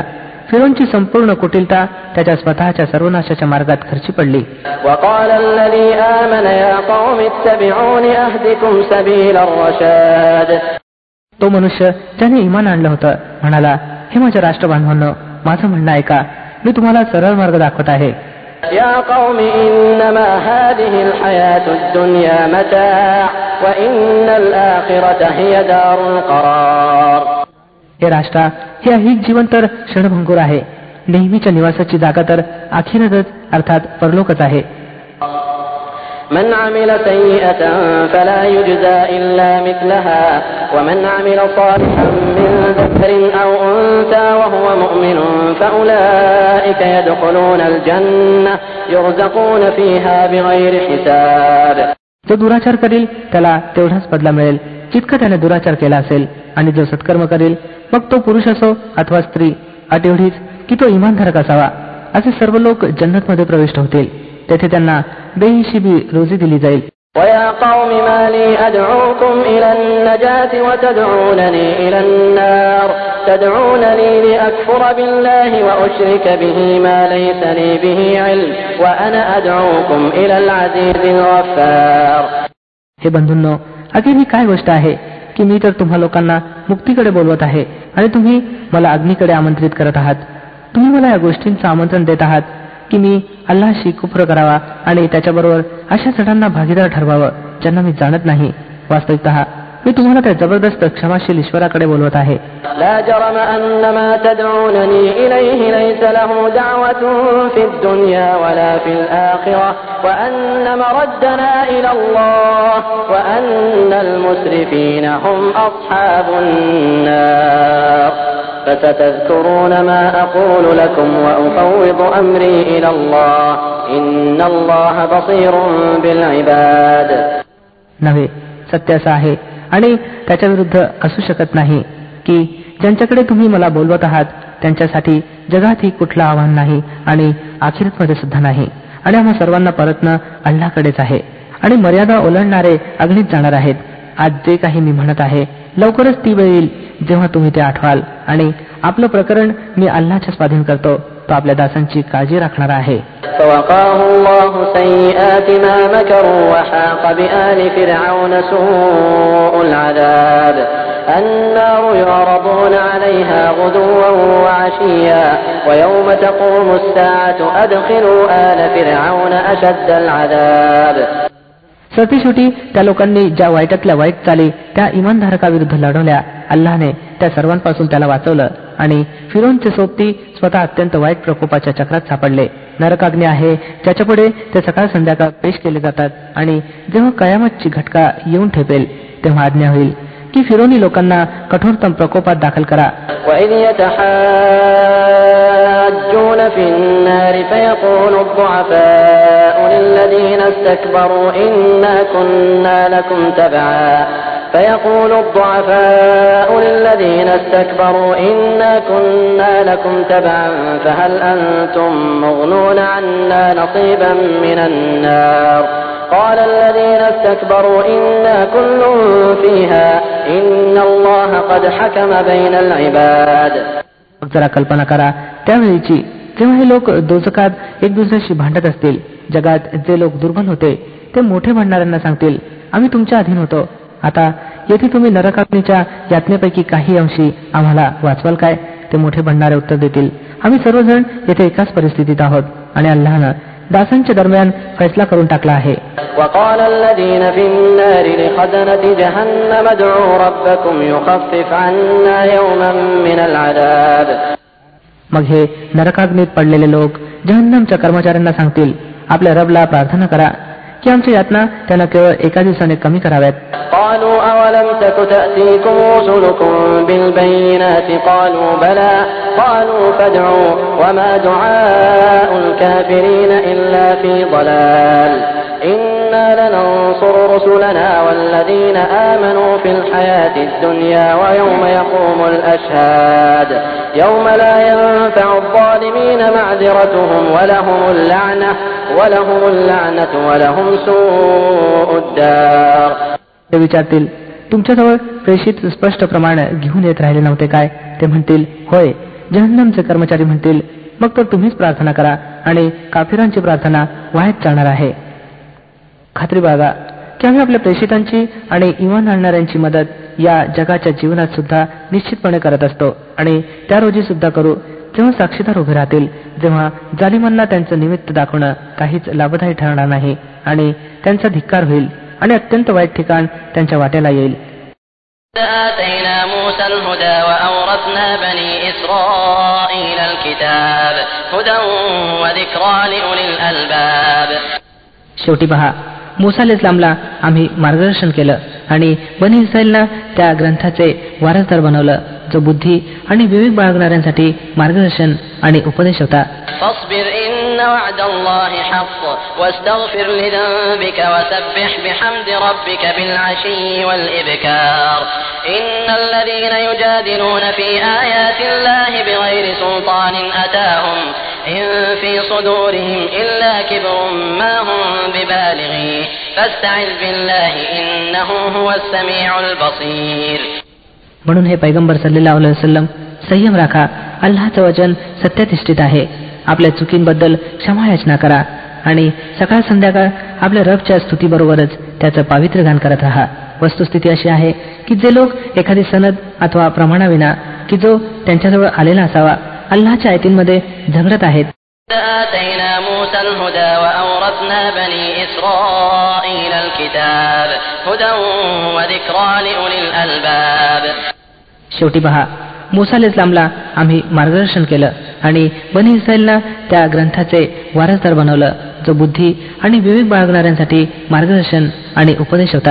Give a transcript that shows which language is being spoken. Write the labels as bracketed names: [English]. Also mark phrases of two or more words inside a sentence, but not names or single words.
[Marathi] फिरोनची संपूर्ण कुटिलता त्याच्या स्वतःच्या सर्वनाशाच्या मार्गात खर्ची पडली. तो मनुष्य ज्याने इमान आणलं होतं म्हणाला, हे माझ्या राष्ट्रबांधवांनो, माझं म्हणणं ऐका, मी तुम्हाला सरळ मार्ग दाखवत आहे. [Arabic] يا قوم إنما هذه الحياة الدنيا متاع وإن الآخرة هي دار القرار. [Marathi] हे राष्ट्रा, हे ऐहिक जीवन तर क्षणभंगुर आहे. नेहमीच्या निवासाची जागा तर अखेरच अर्थात परलोकच आहे. [Arabic] من عمل سيئة فلا يجزى إلا مثلها ومن عمل صالحا من ذكر أو أنثى وهو مؤمن فأولئك يدخلون الجنة يرزقون فيها بغير حساب. [Marathi] जो दुराचार करेल त्याला तेवढाच बदला मिळेल जितका त्याने दुराचार केला असेल, आणि जो सत्कर्म करेल मग तो पुरुष असो अथवा स्त्री, अट एवढीच की तो इमानधारक असावा. असे सर्व लोक जन्नतमध्ये प्रविष्ट होतील. तेथे त्यांना बेहिशेबी रोजी दिली जाईल. [Arabic] ويا قوم ما لي أدعوكم إلى النجاة وتدعونني إلى النار تدعونني لأكفر بالله وأشرك به ما ليس لي به علم وأنا أدعوكم إلى العزيز الغفار. [Marathi] हे बंधूंनो, अखेर ही काय गोष्ट आहे की मी तर तुम्हा लोकांना मुक्तीकडे बोलवत आहे आणि तुम्ही मला अग्नीकडे आमंत्रित करत आहात. तुम्ही मला या गोष्टींचं आमंत्रण देत आहात की मी अल्लाहशी कुफ्र करावा आणि त्याच्याबरोबर अशा चढांना भागीदार ठरवावं ज्यांना मी जाणत नाही. वास्तविकतः मी तुम्हाला त्या जबरदस्त क्षमाशील ईश्वराकडे बोलवत आहे. [Arabic] لا جرم أن ما تدعونني إليه ليس له دعوة في الدنيا ولا في الآخرة وأن مردنا إلى الله وأن المسرفين هم أصحاب النار. فستذكرون ما أقول لكم وأفوض أمري إلى الله إن الله بصير بالعباد. [Marathi] नव्हे, सत्य असं आहे आणि त्याच्या विरुद्ध असू शकत नाही की ज्यांच्याकडे तुम्ही मला बोलवत आहात त्यांच्यासाठी जगातही कुठलं आव्हान नाही आणि आखिरतमध्ये सुद्धा नाही, आणि आम्हा सर्वांना परतणं अल्लाहकडेच आहे, आणि मर्यादा ओलांडणारे अग्नीत जाणार आहेत. आज जे काही मी म्हणत आहे लवकरच ती वेळ येईल जेव्हा तुम्ही ते आठवाल, आणि आपलं प्रकरण मी अल्लाहच्या स्वाधीन करतो, तो आपल्या दासांची काळजी राखणारा आहे. [Arabic] فوقاه الله سيئات ما مكروا وحاق بآل فرعون سوء العذاب النار يعرضون عليها غدوا وعشيا ويوم تقوم الساعة أدخلوا آل فرعون أشد العذاب. [Marathi] सरतेशेवटी त्या लोकांनी ज्या वाईटातल्या वाईट चाली त्या इमानधारकाविरुद्ध लढवल्या, अल्लाहने त्या सर्वांपासून त्याला वाचवलं, आणि फिरोनचे सोबती स्वतः अत्यंत वाईट प्रकोपाच्या चक्रात सापडले. नरकाग्नी आहे ज्याच्यापुढे ते सकाळ संध्याकाळ पेश केले जातात, आणि जेव्हा कयामतची घटका येऊन ठेपेल तेव्हा आज्ञा होईल की फिरोनी लोकांना कठोरतम प्रकोपात दाखल करा. [Arabic] وإذ يتحاجون في النار فيقول الضعفاء للذين استكبروا إنا كنا لكم تبعا فيقول الضعفاء للذين استكبروا إنا كنا لكم تبعا فهل أنتم مغنون عنا نصيبا من النار قال الذين استكبروا إنا كل فيها إن الله قد حكم بين العباد. [Marathi] जरा कल्पना करा त्यावेळीची जेव्हा हे लोक दोजकात एक दुसऱ्याशी भांडत असतील. जगात जे लोक दुर्बल होते ते मोठे भांडणाऱ्यांना सांगतील, आम्ही तुमच्या अधीन होतो, आता येथे तुम्ही नरकाग्नीच्या यातनेपैकी काही अंशी आम्हाला वाचवाल काय? ते मोठे भांडणारे उत्तर देतील, आम्ही सर्वजण येथे एकाच परिस्थितीत आहोत, आणि अल्लाहनं दासांच्या दरम्यान फैसला करून टाकला आहे. [Arabic] وقال الذين في النار لخزنة جهنم ادعوا ربكم يخفف عنا يوما من العذاب. [Marathi] मग हे नरकाग्नीत पडलेले लोक जहन्नमच्या कर्मचाऱ्यांना सांगतील, आपल्या रबला प्रार्थना करा की आमच्या यातना त्यांना केवळ एका दिवसाने कमी कराव्यात. [Arabic] قالوا أولم تك تأتيكم رسلكم بالبينات قالوا بلى قالوا فادعوا وما دعاء الكافرين إلا في ضلال إنا لننصر رسلنا والذين آمنوا في الحياة الدنيا ويوم يقوم الأشهاد يوم لا ينفع الظالمين معذرتهم ولهم اللعنة ولهم سوء الدار. [Marathi] ते विचारतील, तुमच्याजवळ प्रेषित स्पष्ट प्रमाण घेऊन येत राहिले नव्हते काय? ते म्हणतील, होय. जहन्नमचे कर्मचारी म्हणतील, मग तर तुम्हीच प्रार्थना करा, आणि काफिरांची प्रार्थना वाहत चालणार आहे. खात्री बाळगा की आम्ही आपल्या प्रेषितांची आणि इमान आणणाऱ्यांची मदत या जगाच्या जीवनात सुद्धा निश्चितपणे करत असतो, आणि त्या रोजी सुद्धा करू जेव्हा साक्षीदार उभे राहतील, जेव्हा जालिमांना त्यांचं निमित्त दाखवणं काहीच लाभदायी ठरणार नाही, आणि त्यांचा धिक्कार होईल, आणि अत्यंत वाईट ठिकाण त्यांच्या वाट्याला येईल. [Arabic] آتينا موسى الهدى وأورثنا بني إسرائيل الكتاب هدى وذكرى لأولي الألباب. [Marathi] शेवटी पहा, मूसा अलैहिस्सलामला आम्ही मार्गदर्शन केलं, आणि बनी इस्रायलला त्या ग्रंथाचे वारसदार बनवलं, जो बुद्धी आणि विवेक बाळगणाऱ्यांसाठी मार्गदर्शन आणि उपदेश होता. [Arabic] فاصبر إن وعد الله حق واستغفر لذنبك وسبح بحمد ربك بالعشي والإبكار إن الذين يجادلون في آيات الله بغير سلطان أتاهم إن في صدورهم إلا كبر ما هم ببالغيه فاستعذ بالله إنه هو السميع البصير. [Marathi] म्हणून हे पैगंबर [Arabic] صلى الله عليه وسلم, [Marathi] संयम राखा, अल्लाहचं वचन सत्यनिष्ठित आहे, आपल्या चुकींबद्दल क्षमायाचना करा, आणि सकाळ संध्याकाळ आपल्या रबच्या स्तुतीबरोबरच त्याचं पावित्र्य गान करत राहा. वस्तुस्थिती अशी आहे की जे लोक एखादी सनद अथवा प्रमाणाविना की जो त्यांच्याजवळ आलेला असावा अल्लाहच्या आयतींमध्ये झगडत आहेत. [Arabic] آتينا موسى الهدى وأورثنا بني إسرائيل الكتاب هدى وذكرى لأولي الألباب. [Marathi] शेवटी पहा, मूसा अलैहिस्सलामला आम्ही मार्गदर्शन केलं, आणि बनी इस्रायलला त्या ग्रंथाचे वारसदार बनवलं, जो बुद्धी आणि विवेक बाळगणाऱ्यांसाठी मार्गदर्शन आणि उपदेश होता.